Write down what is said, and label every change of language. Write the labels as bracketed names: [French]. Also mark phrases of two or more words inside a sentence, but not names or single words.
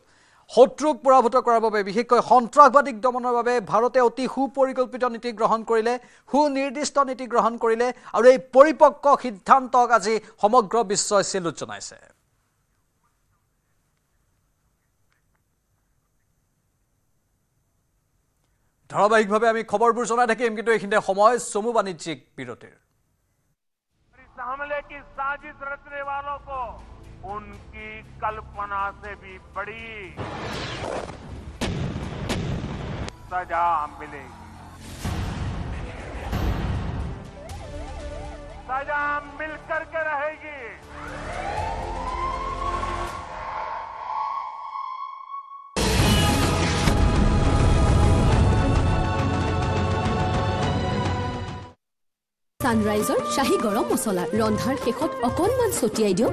[Assamese] শত্ৰুক পৰাভূত কৰাৰ বাবে, বিশেষকৈ সন্ত্ৰাসবাদীক দমনৰ বাবে ভাৰতে অতি সুপৰিকল্পিত নীতি গ্ৰহণ কৰিলে, সুনিৰ্দিষ্ট নীতি গ্ৰহণ কৰিলে আৰু এই পৰিপক্ক সিদ্ধান্তক আজি সমগ্ৰ বিশ্বই চেলুট জনাইছে। ধাৰাবাহিকভাৱে আমি খবৰবোৰ জনাই থাকিম, কিন্তু এইখিনিতে সময় চমু বাণিজ্যিক বিৰতিৰ। [Hindi] उनकी कल्पना से भी बड़ी सजा मिलेगी। सजा मिलकर के रहेगी। [Assamese] সানৰাইজৰ শাহী গৰম মছলা ৰন্ধাৰ শেষত অকণমান ছটিয়াই দিয়ক।